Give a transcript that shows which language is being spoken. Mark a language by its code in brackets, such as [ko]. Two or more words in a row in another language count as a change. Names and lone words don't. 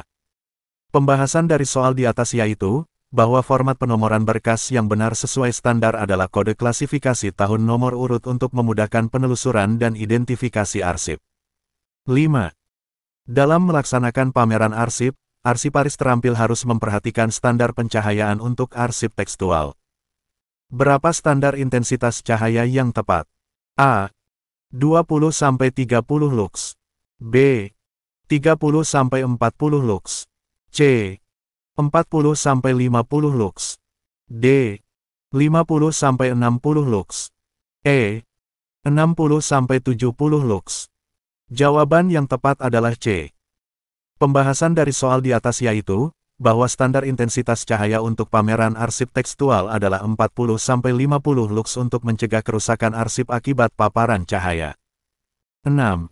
[id] Pembahasan dari soal di atas yaitu, bahwa format penomoran berkas yang benar sesuai standar adalah kode klasifikasi tahun nomor urut untuk memudahkan penelusuran dan identifikasi arsip. 5. Dalam melaksanakan pameran arsip, arsiparis terampil harus memperhatikan standar pencahayaan untuk arsip tekstual. Berapa standar intensitas cahaya yang tepat? A. 20-30 lux. B. 30-40 lux. C. 40-50 lux. D. 50-60 lux. E. 60-70 lux. Jawaban yang tepat adalah C. Pembahasan dari soal di atas yaitu, bahwa standar intensitas cahaya untuk pameran arsip tekstual adalah 40-50 lux untuk mencegah kerusakan arsip akibat paparan cahaya. 6.